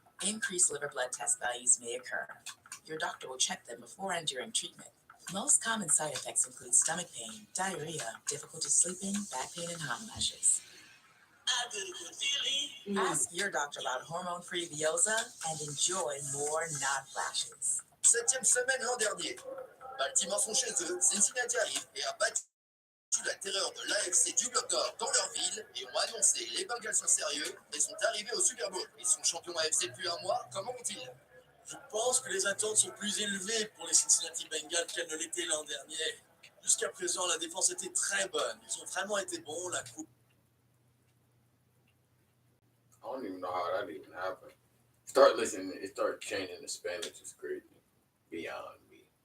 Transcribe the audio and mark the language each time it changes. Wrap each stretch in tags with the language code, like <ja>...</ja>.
<en>Increased liver blood test values may occur. Your doctor will check them before and during treatment. Most common side effects include stomach pain, diarrhea, difficulty sleeping, back pain, and hot flashes. I get a good feeling. Ask your doctor about hormone-free Veoza and enjoy more not flashes.</en> <fr>7e semaine l'an dernier. Baltimore sont chez eux, Cincinnati arrive et a battu la terreur de l'AFC du Bloc Nord dans leur ville et ont annoncé les Bengals sont sérieux et sont arrivés au Super Bowl. Ils sont champions AFC depuis un mois, comment vont-ils? Je pense que les attentes sont plus élevées pour les Cincinnati Bengals qu'elles ne l'étaient l'an dernier. Jusqu'à présent, la défense était très bonne. Ils ont vraiment été bons. La coupe.</fr> <en>I don't even know how that even happened. Start listening, it started changing to Spanish. It's crazy. Beyond me.</en>